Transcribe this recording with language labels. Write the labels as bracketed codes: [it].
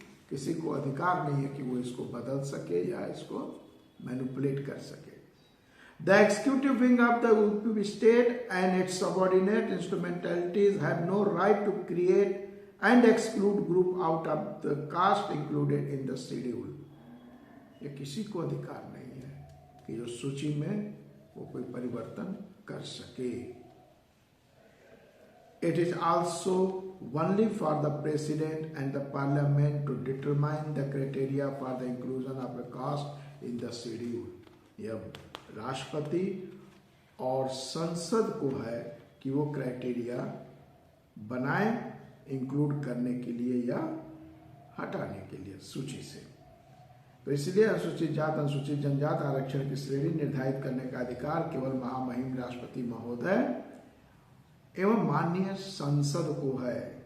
[hi] किसी को अधिकार नहीं है कि वो इसको बदल सके या इसको मैनिपुलेट कर सके। [en] The executive wing of the UP state and its subordinate instrumentalities have no right to create and exclude group out of the caste included in the schedule. [hi] ये किसी को अधिकार नहीं है कि जो सूची में वो कोई परिवर्तन कर सके। [en] It is also only for the president and the parliament to determine the criteria for the inclusion of a caste in the schedule. [hi] यह राष्ट्रपति और संसद को है कि वो क्राइटेरिया बनाए इंक्लूड करने के लिए या हटाने के लिए सूची से। तो इसलिए अनुसूचित जात अनुसूचित जनजात आरक्षण की श्रेणी निर्धारित करने का अधिकार केवल महामहिम राष्ट्रपति महोदय एवं माननीय संसद को है।